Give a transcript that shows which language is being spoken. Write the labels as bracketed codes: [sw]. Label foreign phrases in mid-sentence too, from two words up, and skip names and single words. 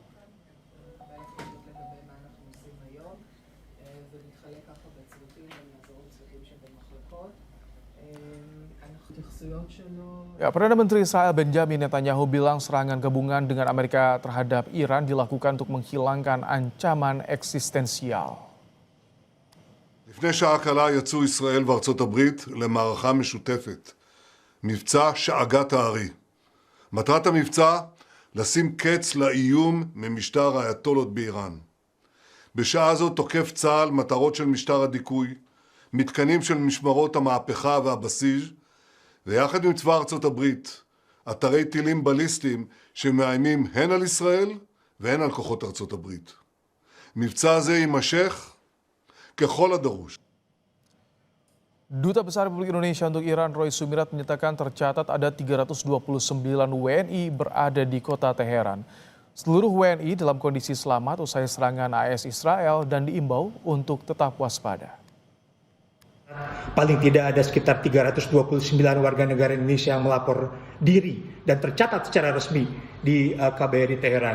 [id] Ya, Perdana Menteri Israel Benjamin Netanyahu bilang serangan gabungan dengan Amerika terhadap Iran dilakukan untuk menghilangkan ancaman eksistensial. [he] לפני שעה קלה יצאו ישראל וארצות הברית למערכה משותפת, מבצע שאגת הארי. מטרת המבצע, לשים קץ לאיום ממשטר האייתולות באיראן. בשעה זו תוקף צה"ל מטרות של משטר הדיכוי, מתקנים של משמרות המהפכה והבסיס, ויחד עם צבא ארצות הברית, אתרי טילים בליסטיים שמאיימים הן על ישראל והן על כוחות ארצות הברית. מבצע זה יימשך ככל הדרוש. [id] Duta Besar Republik Indonesia untuk Iran Roy Sumirat menyatakan tercatat ada 329 WNI berada di kota Teheran. Seluruh WNI dalam kondisi selamat usai serangan AS Israel dan diimbau untuk tetap waspada. Paling tidak ada sekitar 329 warga negara Indonesia yang melapor diri dan tercatat secara resmi di KBRI Teheran.